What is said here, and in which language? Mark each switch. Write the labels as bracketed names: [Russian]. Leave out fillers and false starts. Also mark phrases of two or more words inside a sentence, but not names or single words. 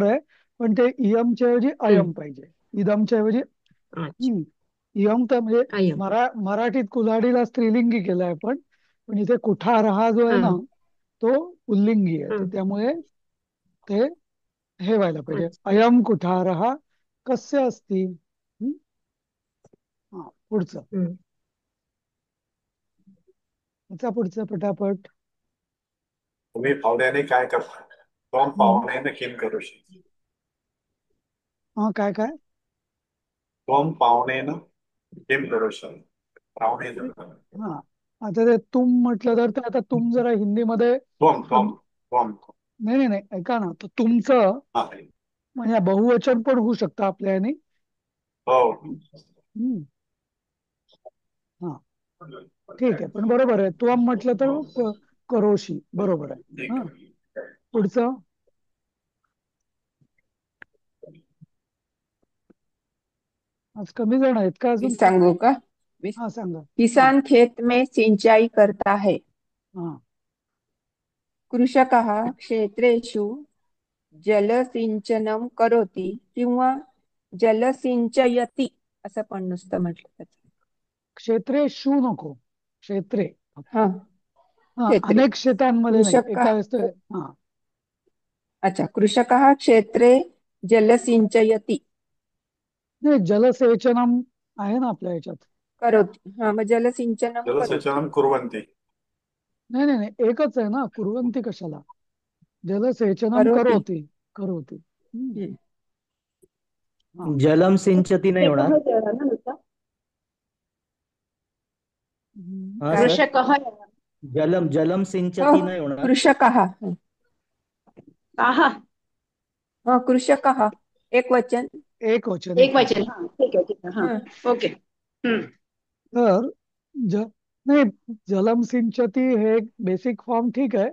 [Marathi] बरोबर आहे. पण ते इयमच्या ऐवजी अयम हम्म. पाहिजे. इदमच्या ऐवजी अच्छा. इयम तर म्हणजे आयम. मराठीत कुल्हाडीला स्त्रीलिंगी केलाय आपण. पण इथे कुठारहा जो आहे हा. ना, तो पुल्लिंगी आहे. हा. तर त्यामुळे ते हे व्हायला पाहिजे. अच्छा. [Sanskrit] अयम कुठारहा कस्य अस्ति. [Marathi] हा, पुढचं. हम्म. याचा पुढचं पटापट. तुम्ही पाहुण्याने काय करता? तो हम्म. [Sanskrit] पाहुण्याने किम करूशी. [Marathi] हा, काय काय. [Sanskrit] तो पाहुणेनं किम करूशी. [Marathi] पाहुणे जर हा, आता ते तुम म्हटलं तर ते आता तुम जरा हिंदीमध्ये [Sanskrit] त्वम त्वम कम- त्वम [Marathi] नाही नाही नाही, ऐका ना. तर तुमचं हा. म्हणजे बहुवचन पण होऊ शकतं आपल्या ह्यानी. हो. हम्म. हा, ठीक आहे. पण बरोबर आहे. त्वम म्हटलं तर करोशी बरोबर आहे. ठीक हा, आहे. पुढचं. आज कमी जण आहेत का मी अजून? सांगू का? मी- हा, सांगा. हा [Hindi] किसान खेत में सिंचाई करता है. [Marathi] हा. [Sanskrit] कृषकः क्षेत्रेषु जलसिंचनं करोति किंवा जलसिंचयति [Marathi] असं पण नुसतं म्हटलं तर. क्षेत्रे शू नको. क्षेत्रे फक्त. हा, हा, क्षेत्रे. अनेक शेतांमध्ये नाही, कृषक एका वेळेस हा. अच्छा, [Sanskrit] कृषकः क्षेत्रे जलसिंचयति [Marathi] नाही, जलसेचनम आहे ना आपल्या ह्याच्यात. [Sanskrit] करोति. हा, मग जलसिंचनं करोति. जलसेचनं कुर्वन्ति. [Marathi] नाही नाही नाही, एकच आहे ना. कुर्वंती कशाला. [Sanskrit] जलसेचनम करोति. करोती. करोती. हम्म. [Marathi] हा. [Sanskrit] जलम सिंचती [Marathi] नाही होणार. कृषकः यायला ना नुसता. हा काय? सर. कृषकः यायला. [Sanskrit] जलम जलम [Marathi] हो, सिंचती नाही होणार. कृषकः. आहा. हा, कृषकः एक वचन. एक वचन, एक एक वचन. वचन. हा, ठीक आहे, ठीक आहे. हा. हा, ओके. हम्म. तर ज नाही, [Sanskrit] जलम सिंचती [Marathi] हे [English] basic form [Marathi] ठीक आहे.